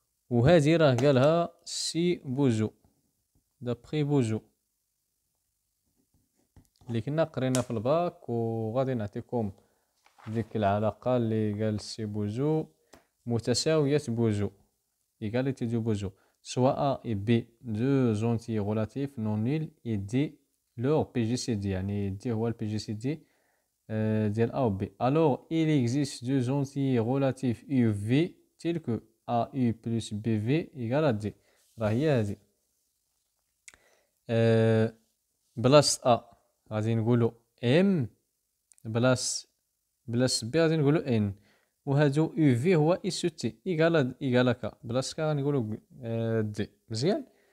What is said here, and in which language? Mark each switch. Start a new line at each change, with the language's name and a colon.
Arabic: وهذه راه قالها سي بوزو دابخي بوزو اللي كنا قرينا في الباك، وغادي نعطيكم ديك العلاقة اللي قال سي بوزو متساوية بوزو
French: égalité de Bozo soit A et B deux entiers relatifs non nuls et D leur PGCD
Arabic: يعني D هو ال PGCD ديال A و B.
French: Alors il existe deux entiers relatifs U و V tels que AU plus BV égale à D.
Arabic: راه هي هادي بلاص A غادي نقولو M بلاص B غادي نقولو N، وهادو يو في هو اس تي ايكالا كا بلاص كا غنقولو دي. مزيان.